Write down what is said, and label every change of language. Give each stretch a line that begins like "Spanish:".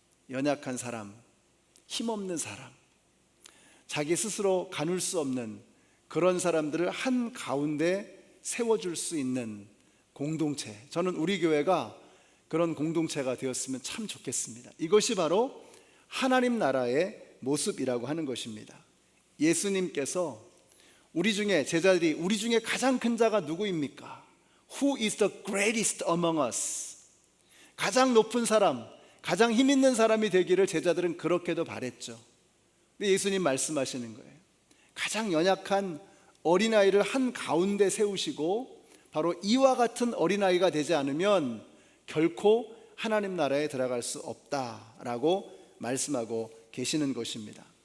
Korean: 연약한 사람, 힘없는 사람, 자기 스스로 가눌 수 없는 그런 사람들을 한 가운데 세워줄 수 있는 공동체. 저는 우리 교회가 그런 공동체가 되었으면 참 좋겠습니다. 이것이 바로 하나님 나라의 모습이라고 하는 것입니다. 예수님께서 우리 중에 제자들이 우리 중에 가장 큰 자가 누구입니까?
English: Who is the greatest among us?
Korean: 가장 높은 사람, 가장 힘 있는 사람이 되기를 제자들은 그렇게도 바랬죠. 근데 예수님 말씀하시는 거예요. 가장 연약한 어린아이를 한 가운데 세우시고 바로 이와 같은 어린아이가 되지 않으면 결코 하나님 나라에 들어갈 수 없다라고 말씀하고 계시는 것입니다.